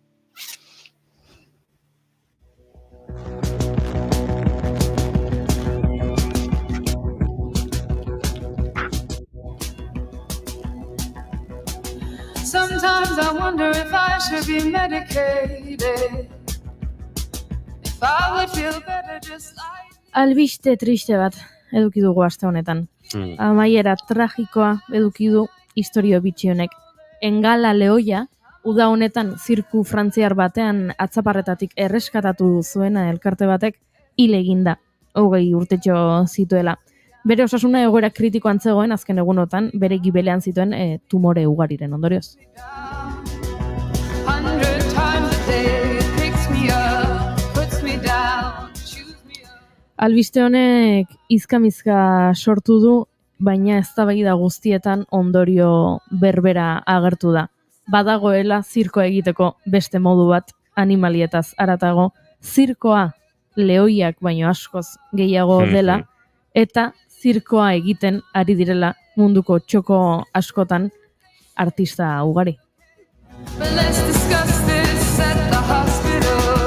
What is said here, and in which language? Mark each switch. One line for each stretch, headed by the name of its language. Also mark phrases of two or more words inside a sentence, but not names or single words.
English: Sometimes I wonder if I should be medicated. If I would feel better just like...
Basque: Albiste triste bat eduki dugu aste honetan. Amaiera tragikoa eduki du istorio bitxi honek. Engala Lehoia, uda honetan zirku frantziar batean atzaparretatik erreskatatu zuena elkarte batek hil eginda, 20 urtetxo zituela. Bere osasuna egoera kritikoan zegoen azken egunotan, bere gibelean zituen tumore ugariren ondorioz.
English: 100 times a day it picks me up, puts me down.
Basque: Albiste honek izkamizka sortu du, baina eztabaida guztietan ondorio berbera agertu da. Badagoela zirkoa egiteko beste modu bat animalietaz haratago, zirkoa lehoiak baino askoz gehiago dela, eta zirkoa egiten ari direla munduko txoko askotan artista ugari.
English: But let's discuss this at the hospital.